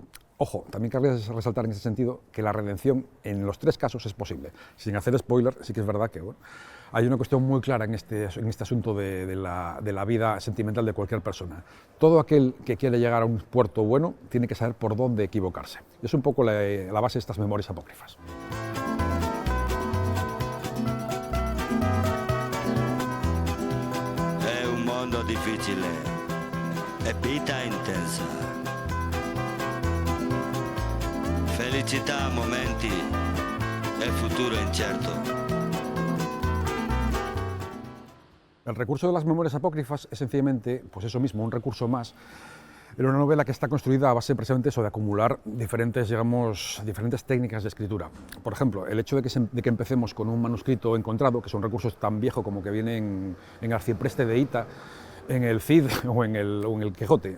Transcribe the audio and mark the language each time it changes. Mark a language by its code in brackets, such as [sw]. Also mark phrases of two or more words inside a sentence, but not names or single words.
[es] Ojo, también cabe resaltar en ese sentido que la redención en los tres casos es posible. Sin hacer spoiler, sí que es verdad que hay una cuestión muy clara en este asunto de la vida sentimental de cualquier persona. Todo aquel que quiere llegar a un puerto bueno tiene que saber por dónde equivocarse. Es un poco la base de estas memorias apócrifas. [it] È un mondo difficile e vita intensa. Felicità a momenti e futuro incierto. [es] El recurso de las memorias apócrifas es sencillamente, pues eso mismo, un recurso más. Era una novela que está construida a base precisamente eso, de acumular diferentes técnicas de escritura. Por ejemplo, el hecho de que empecemos con un manuscrito encontrado, que son recursos tan viejos como que vienen en Arcipreste de Ita, en el Cid o en el Quijote.